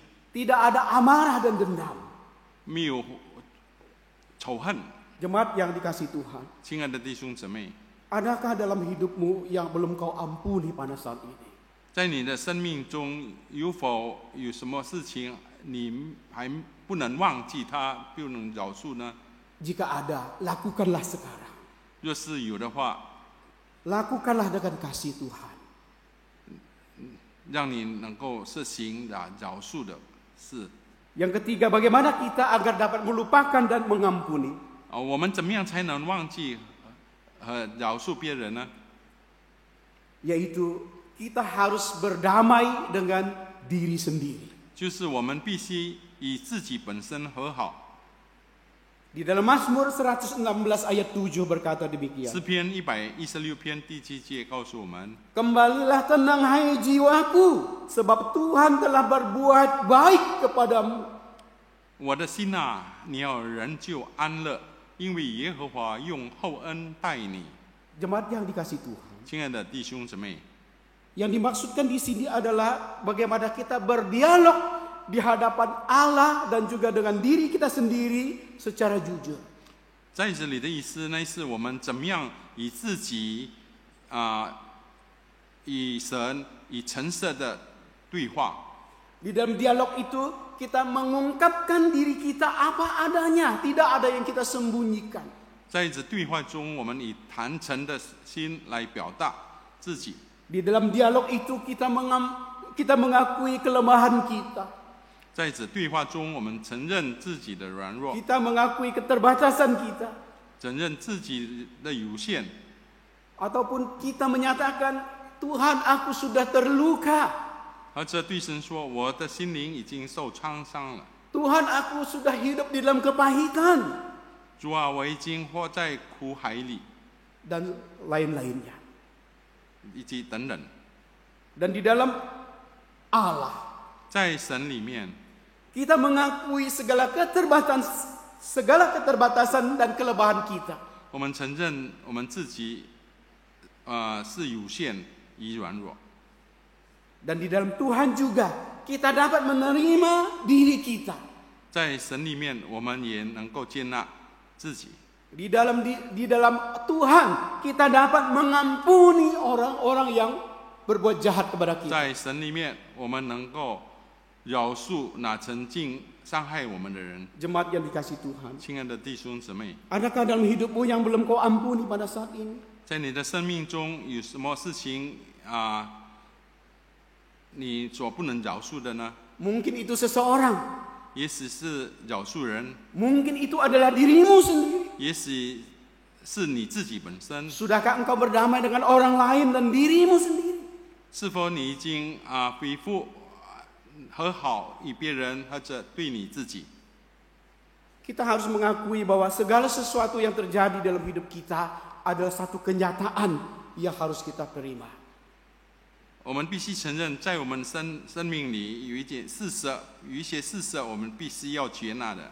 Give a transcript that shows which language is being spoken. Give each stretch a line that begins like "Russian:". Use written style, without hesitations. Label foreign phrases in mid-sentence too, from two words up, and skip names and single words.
Indonesian: tidak ada amarah dan dendam.
Chinese: 没有仇恨。
Indonesian: Jemaat yang dikasih Tuhan,
Chinese: 亲爱的弟兄姊妹，
Indonesian: adakah dalam hidupmu yang belum kau ampuni pada saat ini?
Chinese: 在你的生命中有否有什么事情你还不能忘记它，不能饶恕呢？
Indonesian: Jika ada, lakukanlah sekarang.
Chinese: 若是有的话，
Indonesian: Lakukanlah dengan kasih Tuhan.
Chinese: 让你能够实行饶恕的事。
Indonesian: Yang ketiga, bagaimana kita agar dapat melupakan dan mengampuni?
Chinese: 我们怎么样才能忘记和饶恕别人呢？
Indonesian: Yaitu kita harus berdamai dengan diri sendiri.
Chinese: 就是我们必须与自己本身和好。
Indonesian: Di dalam Mazmur 116 ayat 7 berkata demikian.
Chinese: 诗篇116篇第7节告诉我们：
Indonesian: Kembalilah tenang hai jiwaku, sebab Tuhan telah berbuat baik kepadamu.
Chinese: 我的心啊，你要仍旧安乐，因为耶和华用厚恩待你。
Indonesian: Jemaat yang dikasih Tuhan.
Chinese: 亲爱的弟兄姊妹，
Indonesian: Yang dimaksudkan di sini adalah bagaimana kita berdialog di hadapan Allah dan juga dengan diri kita sendiri secara jujur.
Chinese: 在这里的意思呢，是我们怎么样与自己与神以诚实的对话。
Indonesian: Di dalam dialog itu kita mengungkapkan diri kita apa adanya, tidak ada yang kita sembunyikan.
Chinese: 在这对话中，我们以坦诚的心来表达自己。
Indonesian: Di dalam dialog itu kita mengakui kelemahan kita.
Chinese: 在这对话中，我们承认自己的软弱，
Indonesian: Kita mengakui keterbatasan kita.
Chinese: 承认自己的有限，
Indonesian: Ataupun kita menyatakan, Tuhan aku sudah terluka.
Chinese: 或者对神说：“我的心灵已经受创伤了。
Indonesian: Tuhan aku sudah hidup di dalam kepahitan.
Chinese: 主啊，我已经活在苦海里，
Indonesian: Dan lain-lainnya.
Chinese: 以及等等。
Indonesian: Dan di dalam Allah,
Chinese: 在神里面，
Indonesian: kita mengakui segala keterbatasan dan kelemahan kita.
Chinese: 我们承认我们自己是有限与软弱。
Indonesian: Dan di dalam Tuhan juga kita dapat menerima diri kita.
Chinese: 在神里面，我们也能够接纳自己。
Indonesian: Di dalam Tuhan kita dapat mengampuni orang-orang yang berbuat jahat kepada kita.
Chinese: 在神里面，我们能够饶恕那曾经伤害我们的人。
Indonesian: Jemaat yang dikasih Tuhan.
Chinese: 亲爱的弟兄姊妹，
Indonesian: Adakah dalam hidupmu yang belum kau ampuni pada saat ini?
Chinese: 在你的生命中有什么事情你所不能饶恕的呢？
Indonesian: Mungkin itu seseorang.
Chinese: 也许是饶恕人，
Indonesian: Mungkin itu adalah dirimu sendiri.
Chinese: 也许是你自己本身。
Indonesian: Sudahkah engkau berdamai dengan orang lain dan dirimu sendiri?
Chinese: 是否你已经恢复和好与别人或者对你自己？
Indonesian: Kita harus mengakui bahwa segala sesuatu yang terjadi dalam hidup kita adalah satu kenyataan yang harus kita terima.
Chinese: 我们必须承认，在我们生命里有一些事实，我们必须要接纳的。